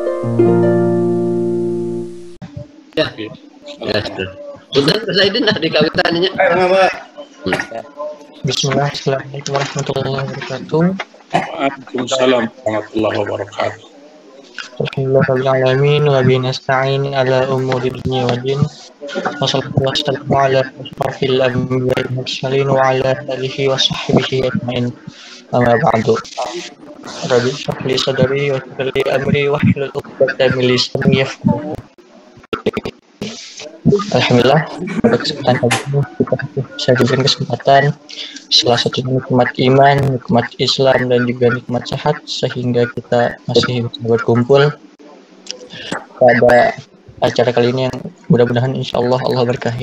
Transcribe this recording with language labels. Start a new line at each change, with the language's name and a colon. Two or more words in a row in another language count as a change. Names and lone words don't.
Indonesian: Ya, ya sudah. Sudah selesai dah di kawitannya.
Arabic: بسم الله، السلام عليكم ورحمة الله وبركاته. وعليكم السلام ورحمة الله وبركاته. الحمد لله الرحمن الرحيم. وبه نستعين على أمور الدنيا والدين. والصلاة والسلام على أشرف الأنبياء والمرسلين وعلى آله وصحبه أجمعين. أما بعد. رب اشرح لي صدري ويسر لي أمري واحلل عقدة من لساني يفقهوا.
Indonesian: Alhamdulillah, pada kesempatan kali ini kita bisa diberikan kesempatan salah satu nikmat iman, nikmat Islam, dan juga nikmat sehat, sehingga kita masih bisa berkumpul pada acara kali ini yang mudah-mudahan
Arabic: إن شاء الله
Indonesian: Allah berkahi.